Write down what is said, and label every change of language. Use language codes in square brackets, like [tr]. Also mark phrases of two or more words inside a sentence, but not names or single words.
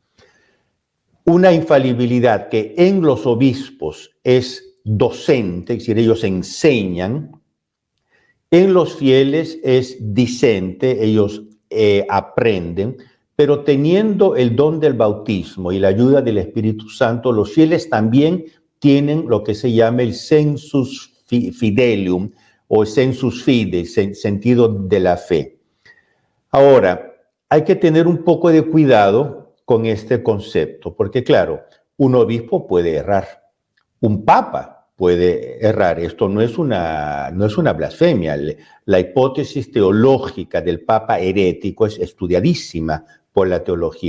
[es] Una infalibilidad que en los obispos es docente, es decir, ellos enseñan; en los fieles es discente, ellos aprenden, pero teniendo el don del bautismo y la ayuda del Espíritu Santo, los fieles también tienen lo que se llama el [la] sensus fidelium [es] o [la] sensus fide, [es] sentido de la fe. Ahora, hay que tener un poco de cuidado con este concepto, porque claro, un obispo puede errar, un papa puede errar. Esto no es una blasfemia. La hipótesis teológica del papa herético es estudiadísima por la teología.